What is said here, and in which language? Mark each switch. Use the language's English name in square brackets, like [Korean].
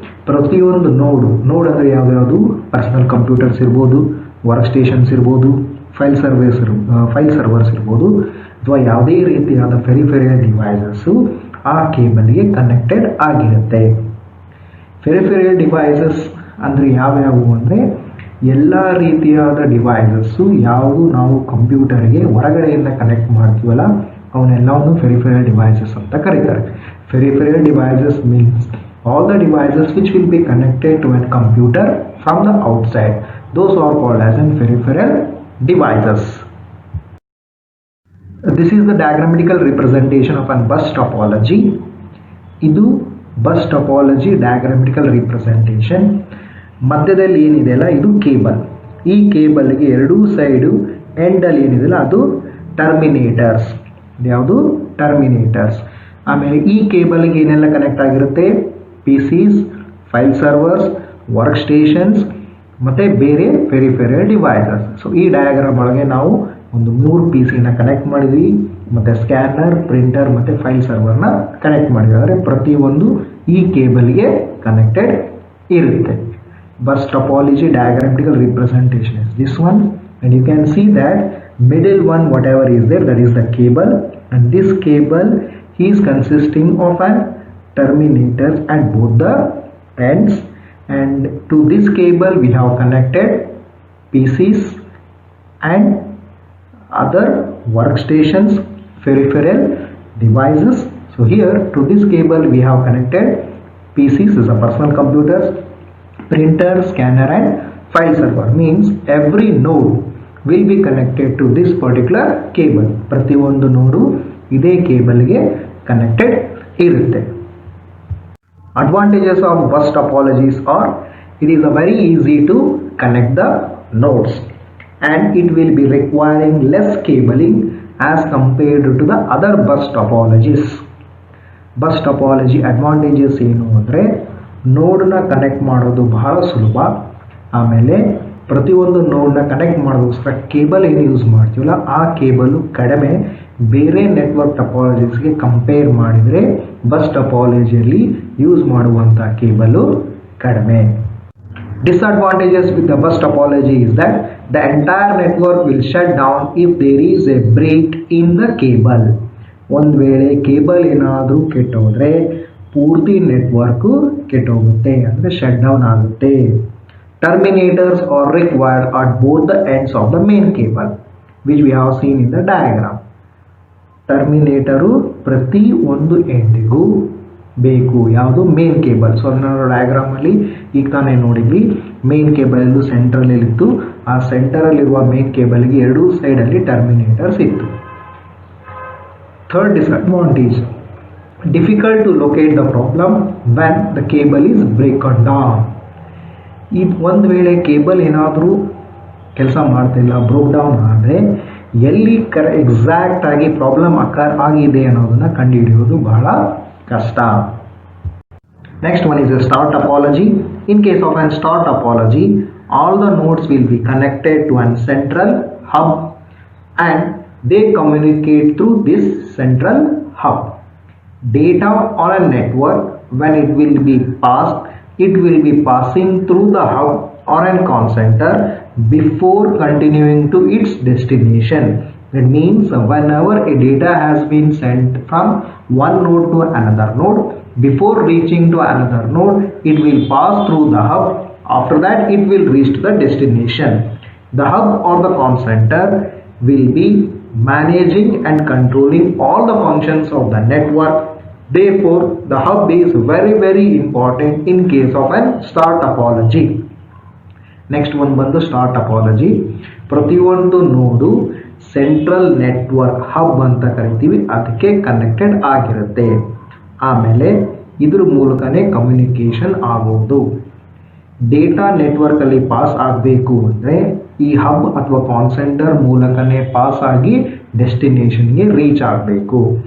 [Kannada] ಪ್ರತಿಯೊಂದು ನೋಡ್ ಅಂದರೆ ಯಾವ್ಯಾವುದು, ಪರ್ಸನಲ್ ಕಂಪ್ಯೂಟರ್ಸ್ ಇರ್ಬೋದು, ವರ್ಕ್ ಸ್ಟೇಷನ್ಸ್ ಇರ್ಬೋದು, ಫೈಲ್ ಸರ್ವರ್ಸ್ ಇರ್ಬೋದು, ಅಥವಾ ಯಾವುದೇ ರೀತಿಯಾದ ಪೆರಿಫೆರಲ್ ಡಿವೈಸಸ್ಸು ಆ ಕೇಬಲ್ಗೆ ಕನೆಕ್ಟೆಡ್ ಆಗಿರುತ್ತೆ. ಪೆರಿಫೆರಲ್ ಡಿವೈಸಸ್ ಅಂದರೆ ಯಾವ್ಯಾವು ಅಂದರೆ ಎಲ್ಲ ರೀತಿಯಾದ ಡಿವೈಸಸ್ಸು ಯಾವುದು ನಾವು ಕಂಪ್ಯೂಟರ್ಗೆ ಹೊರಗಡೆಯಿಂದ ಕನೆಕ್ಟ್ ಮಾಡ್ತೀವಲ್ಲ ಅವನ್ನೆಲ್ಲವನ್ನು ಫೆರಿಫೆರಲ್ ಡಿವೈಸಸ್ ಅಂತ ಕರೀತಾರೆ. [English] Peripheral devices means all the devices which will be connected to a computer from the outside. Those are called as in peripheral devices. This is the diagrammatical representation of a bus topology. [Kannada] ಇದು [English] bus topology diagrammatical representation. [Kannada] ಮಧ್ಯದಲ್ಲಿ ಏನಿದೆಯಲ್ಲ ಇದು cable. ಈ ಕೇಬಲ್ಗೆ ಎರಡೂ side ಎಂಡಲ್ಲಿ ಏನಿದೆಯಲ್ಲ ಅದು ಟರ್ಮಿನೇಟರ್ಸ್. ಯಾವುದು? ಟರ್ಮಿನೇಟರ್ಸ್. ಆಮೇಲೆ ಈ ಕೇಬಲ್ಗೆ ಏನೆಲ್ಲ ಕನೆಕ್ಟ್ ಆಗಿರುತ್ತೆ? PCs, file servers, work stations ಮತ್ತು ಬೇರೆ ಫೆರಿಫೆರಲ್ ಡಿವೈಸಸ್. ಸೊ ಈ ಡಯಾಗ್ರಾಮ್ ಒಳಗೆ ನಾವು ಒಂದು 3 PC ಕನೆಕ್ಟ್ ಮಾಡಿದ್ವಿ, ಮತ್ತು ಸ್ಕ್ಯಾನರ್, ಪ್ರಿಂಟರ್ ಮತ್ತು ಫೈಲ್ ಸರ್ವರ್ನ ಕನೆಕ್ಟ್ ಮಾಡಿದ್ವಿ. ಅಂದರೆ ಪ್ರತಿಯೊಂದು ಈ ಕೇಬಲ್ಗೆ ಕನೆಕ್ಟೆಡ್ ಇರುತ್ತೆ. [English] Bus topology diagrammatical representation is this one, and you can see that middle one whatever is there, that is the cable, and this cable is consisting of an terminators at both the ends, and to this cable we have connected PCs and other workstations, peripheral devices. So here to this cable we have connected PCs is a personal computers, printer, scanner and file server. Means every node will be connected to this particular cable. [Kannada] ಪ್ರತಿಯೊಂದು ನೋಡು ಇದೇ ಕೇಬಲ್ಗೆ connected ಇರುತ್ತೆ. [English] Advantages of bus topologies are it is a very easy to connect the nodes, and it will be requiring less cabling as compared to the other bus topologies. Bus topology advantages [Kannada] ಏನು ಅಂದರೆ ನೋಡ್ನ connect ಮಾಡೋದು ಬಹಳ ಸುಲಭ. ಆಮೇಲೆ ಪ್ರತಿಯೊಂದು ನೋಡ್ನ connect ಮಾಡೋದಕ್ಕೋಸ್ಕರ ಕೇಬಲ್ ಏನು ಯೂಸ್ ಮಾಡ್ತೀವಲ್ಲ ಆ ಕೇಬಲು ಕಡಿಮೆ. ಬೇರೆ ನೆಟ್ವರ್ಕ್ ಟಪಾಲಜೀಸ್ಗೆ ಕಂಪೇರ್ ಮಾಡಿದರೆ ಬಸ್ ಟಪಾಲಜಿಯಲ್ಲಿ ಯೂಸ್ ಮಾಡುವಂಥ ಕೇಬಲು ಕಡಿಮೆ. [English] Disadvantages with the bus topology is that the entire network will shut down if there is a break in the cable. [Kannada] ಒಂದು ವೇಳೆ ಕೇಬಲ್ ಏನಾದರೂ ಕೆಟ್ಟೋದ್ರೆ ಪೂರ್ತಿ ನೆಟ್ವರ್ಕು ಕೆಟ್ಟೋಗುತ್ತೆ, ಅಂದರೆ ಶಟ್ ಡೌನ್ ಆಗುತ್ತೆ. [English] Terminators are required at both the ends of the main cable, which we have seen in the diagram. [Kannada] ಟರ್ಮಿನೇಟರು ಪ್ರತಿ ಒಂದು ಎಂಡಿಗೂ ಬೇಕು. ಯಾವುದು? Main cable. ಸೊ ನಾವು ಡಯಾಗ್ರಾಮಲ್ಲಿ ಈಗ ತಾನೇ ನೋಡಿದ್ವಿ, ಮೇನ್ ಕೇಬಲ್ ಎಂದು ಸೆಂಟ್ರಲ್ಲಿತ್ತು. ಆ ಸೆಂಟರಲ್ಲಿರುವ ಮೇನ್ ಕೇಬಲ್ಗೆ ಎರಡೂ ಸೈಡಲ್ಲಿ ಟರ್ಮಿನೇಟರ್ಸ್ ಇತ್ತು. [English] Third disadvantage, difficult to locate the problem when the cable is broken down. [Kannada] ಇದು ಒಂದು ವೇಳೆ ಕೇಬಲ್ ಏನಾದರೂ ಕೆಲಸ ಮಾಡ್ತಿಲ್ಲ, ಬ್ರೋಕ್ ಡೌನ್ ಆದರೆ ಎಲ್ಲಿ ಎಕ್ಸಾಕ್ಟ್ ಆಗಿ ಪ್ರಾಬ್ಲಮ್ ಆಗಿದೆ ಅನ್ನೋದನ್ನು ಕಂಡುಹಿಡಿಯೋದು ಬಹಳ ಕಷ್ಟ. [English] Next one is a star topology. In case of an star topology, all the nodes will be connected to an central hub and they communicate through this central hub. Data on a network, when it will be passed, it will be passing through the hub or a call center before continuing to its destination. That means whenever a data has been sent from one node to another node, before reaching to another node, it will pass through the hub. After that, it will reach to the destination. The hub or the call center will be managing and controlling all the functions of the network. Therefore, the hub is very important in case of a star topology. Next one [Kannada] ಬಂದು star topology. ಪ್ರತಿಯೊಂದು ನೋಡು central network hub ಅಂತ ಕರಿತೀವಿ, ಅದಕ್ಕೆ connected ಆಗಿರುತ್ತೆ. ಆಮೇಲೆ ಇದ್ರ ಮೂಲಕನೇ ಕಮ್ಯುನಿಕೇಷನ್ ಆಗೋದು. ಡೇಟಾ ನೆಟ್ವರ್ಕಲ್ಲಿ ಪಾಸ್ ಆಗಬೇಕು ಅಂದರೆ ಈ ಹಬ್ ಅಥವಾ ಕಾಲ್ ಸೆಂಟರ್ ಮೂಲಕನೇ ಪಾಸ್ ಆಗಿ ಡೆಸ್ಟಿನೇಷನ್ಗೆ ರೀಚ್ ಆಗಬೇಕು.